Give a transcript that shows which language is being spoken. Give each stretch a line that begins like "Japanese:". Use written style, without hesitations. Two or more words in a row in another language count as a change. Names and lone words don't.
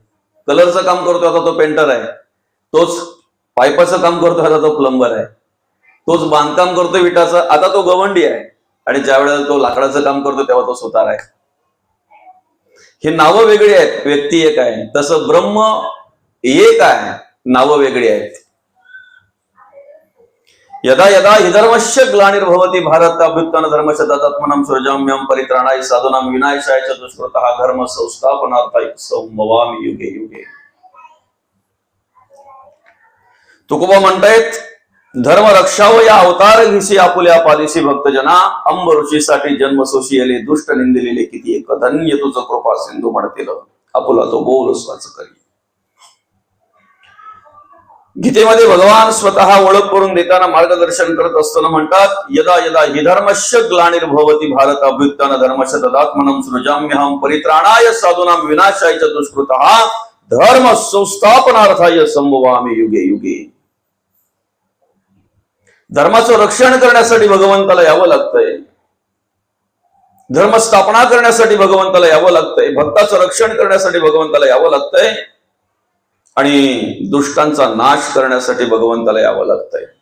Marathi: कलरचं काम करतोय आता तो पेंटर आहे, तोच पाईपाचं काम करतोय आता तो प्लंबर आहे, तोच बांधकाम करतोय विटाचं आता तो गवंडी आहे, आणि ज्या वेळेला तो लाकडाचं काम करतो तेव्हा तो सुतार आहे. हे नावं वेगळी आहेत, व्यक्ती एक आहे. तसं ब्रह्म एक आहे, नावं वेगळी आहेत.
Sanskrit: यदा यदा हि धर्मस्य ग्लानिर्भवति भारत अभ्युत्थान धर्मस्य तदात्मनं सृजाम्यहं परित्राणाय साधूनां विनाशाय च दुष्कृतः धर्म संस्थापनार्थाय संभवामि युगे युगे.
Marathi: तुकोबा म्हणतायत धर्म रक्षाव या अवतार घेसी आपुल्या पालिसी भक्तजना अंब ऋषीसाठी जन्म सोशी येले दुष्ट निंदिलेले किती एक धन्य तुझं कृपा सिंधू म्हणतील आपुला तो बोल स्वाच करी. गीतेमध्ये भगवान स्वतः ओळख करून देताना मार्गदर्शन करत असताना म्हणतात
Sanskrit: यदा यदा हि धर्मस्य ग्लानिर्भवति भारत अभ्युत्थान धर्मस्य तदात्मनं सृजाम्यहं परित्राणाय साधूनां विनाशाय च दुष्कृतः धर्म संस्थापनार्थाय संभवामि युगे युगे.
Marathi: धर्माचं रक्षण करण्यासाठी भगवंताला यावं लागतंय, धर्मस्थापना करण्यासाठी भगवंताला यावं लागतंय, भक्ताचं रक्षण करण्यासाठी भगवंताला यावं लागतंय, आणि दुष्टांचा नाश करण्यासाठी भगवंताला यावं लागतंय.